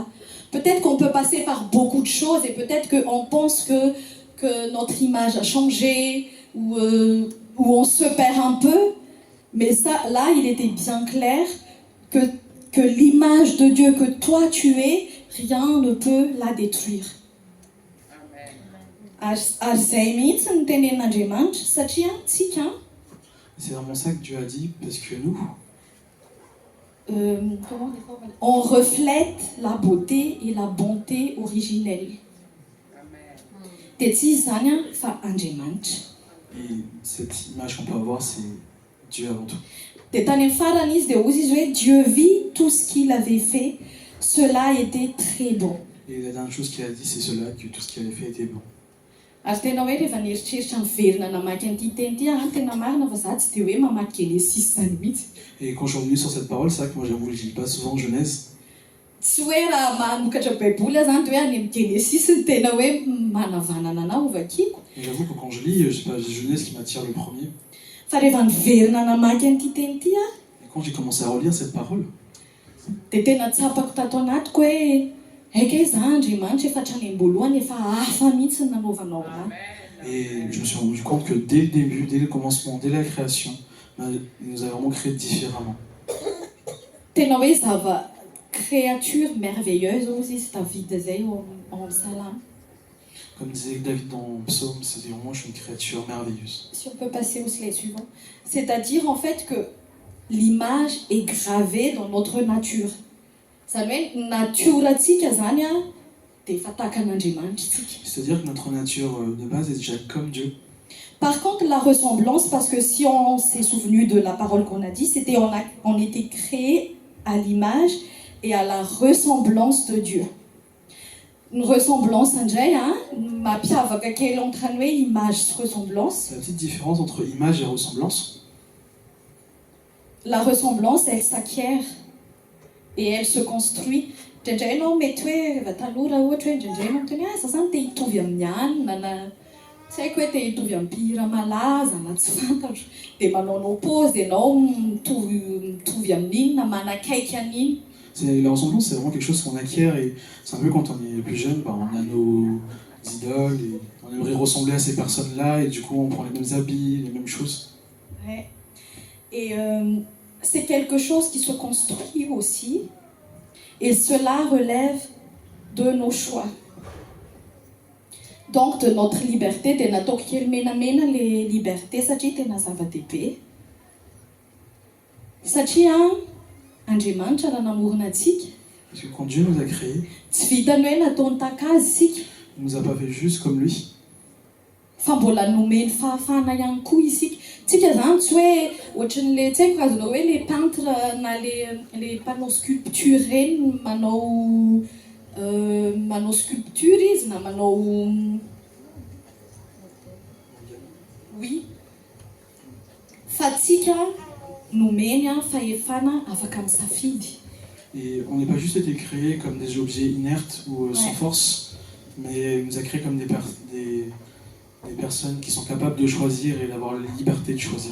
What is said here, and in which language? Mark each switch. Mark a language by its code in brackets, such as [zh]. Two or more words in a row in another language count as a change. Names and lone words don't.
[fr] Peut-être qu'on peut passer par beaucoup de choses et peut-être qu'on pense que notre image a changé ou on se perd un peu. Mais ça, là, il était bien clair que l'image de Dieu que toi tu es, rien ne peut la détruire. [mg] Ary zay mihitsy ny tenenin'Andriamanitra satria tsika [fr] C'est vraiment ça que Dieu a dit, parce que nous, on reflète la beauté et la bonté originelle. [mg] Dia tsy izy zany fa Andriamanitra. [fr] et cette image qu'on peut avoir, c'est Dieu avant tout. [mg] Dia tany amin'ny farany izy dia ozy izy hoe [fr] Dieu vit tout ce qu'il avait fait, cela était très bon. Et la dernière chose qu'il a dit, c'est cela, que tout ce qu'il avait fait était bon. [mg] Ary tena hoe rehefa nieritreritra miverina namaky an'ity teny ity tena marina fa za tsy dia hoe mamaky Genesis zany mihitsy. [fr] Et quand je suis revenu sur cette parole, c'est vrai que moi j'avoue, je lis pas souvent Genèse. [mg] Tsy hoe raha manokatra baiboly zany dia hoe any amin'ny Genesis ny tena hoe manavanana anao ovakiko. [fr] Et j'avoue que quand je lis, je sais pas, j'ai Genèse qui m'attire le premier. [mg] Fa rehefa niverina namaky an'ity teny ity [fr] Et quand j'ai commencé à relire cette parole, [mg] dia tena tsapako tato anatiko hoe eka za Andriamanitra efa hatrany am-boalohany efa hafa mihitsy ny nanaovanao ahy. [fr] et je me suis rendu compte que dès le début, dès le commencement, dès la création, il nous a vraiment créé différemment. [mg] Tena hoe [fr] créature merveilleuse [mg] ozy izy David zay [fr] en psalme. Comme disait David dans Psaume, c'est vraiment, je suis une créature merveilleuse. Si on peut passer au slide suivant. C'est-à-dire en fait que l'image est gravée dans notre nature. [mg] Zany hoe natiorantsika zany dia efa tahaka an'Andriamanitra tsika. [fr] C'est-à-dire que notre nature de base est déjà comme Dieu. Par contre, la ressemblance, parce que si on s'est souvenu de la parole qu'on a dit, c'était on était créé à l'image et à la ressemblance de Dieu. Une ressemblance [mg] indray mampiavaka kely entre ny hoe image sy ressemblance. [fr] La petite différence entre image et ressemblance, La ressemblance, elle s'acquiert et elle se construit. [mg] Indraindray ianao mety hoe rehefa tanora ohatra hoe indraindray ianao miteny za zany te hitovy amin'ny anina na tsy haiko hoe te hitovy amin'ny mpihira malaza na tsy fantatro dia manaonao pause ianao mitovy amin'iny na manakaiky an'iny. [fr] La ressemblance, c'est vraiment quelque chose qu'on acquiert et c'est un peu quand on est plus jeune, bah, on a nos idoles et on aimerait ressembler à ces personnes-là et du coup on prend les mêmes habits, les mêmes choses. Ouais. Et c'est quelque chose qui se construit aussi et cela relève de nos choix. Donc de notre liberté, [mg] de nataoko kely menamena [fr] les libertés [mg] satria tena zava-dehibe. Satria Andriamanitra raha namorona antsika. [fr] Parce que quand Dieu nous a créés, [mg] Tsy vitany hoe nataony takazy isika. [fr] il nous a pas fait juste comme lui. [mg] Fa mbola nomeny fahafahana ihany koa isika. Tsika zany tsy hoe ohatran'le tsy haiko azonao hoe [fr] les peintres [mg] na [fr] les panneaux sculpture [mg] reny manao sculpture izy na manao oui. Fa tsika nomeny fahefana afaka misafidy. [fr] Et on n'est pas juste été créés comme des objets inertes ou sans force, mais il nous a créés comme des personnes qui sont capables de choisir et d'avoir la liberté de choisir.